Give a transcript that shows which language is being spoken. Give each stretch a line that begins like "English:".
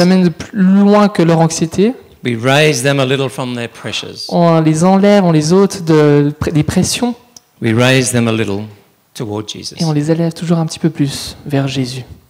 French: amène de plus loin que leur anxiété.
English: We raise them a little from their pressures.
French: On les enlève, on les ôte des pressions
English: We raise them a little toward Jesus.
French: et on les élève toujours un petit peu plus vers Jésus.